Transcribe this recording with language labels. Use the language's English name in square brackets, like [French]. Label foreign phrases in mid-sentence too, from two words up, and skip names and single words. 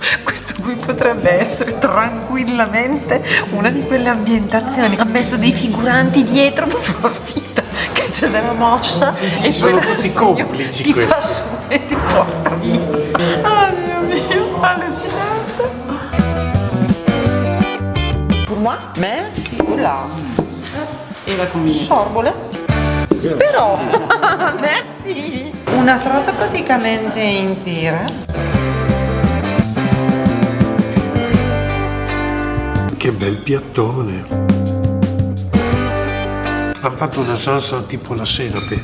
[Italian] Questo qui potrebbe essere tranquillamente una di quelle ambientazioni. Ha messo dei figuranti dietro per far finta che c'è della mossa, sì, e sono poi la tutti signora complici ti fa questi. su e ti porta via. Oh Dio mio, allucinante. [French] Pour moi, merci, oula. Et la combinaison. [Italian] Sorbole. Però, merci. Un Una trota praticamente intera. Che bel piattone. Hanno fatto una salsa tipo la senape.